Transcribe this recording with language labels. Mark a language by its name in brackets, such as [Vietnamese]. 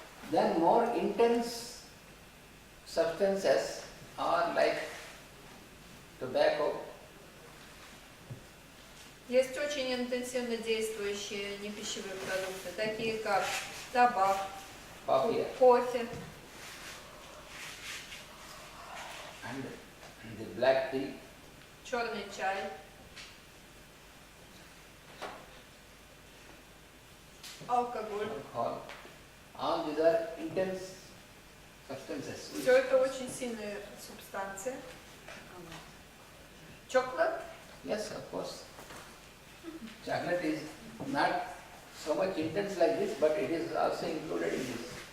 [English] Then more intense substances are like tobacco, [Russian] Есть очень интенсивно действующие непищевые продукты, такие как табак, [English] coffee, [Russian] кофе, [English] and the black tea, [Russian] черный чай, алкоголь. [English] alcohol. All these are intense substances. [Russian] Все это очень сильные субстанции. [English] Chocolate. Yes, of course. Chocolate is not so much intense like this, but it is also included in this.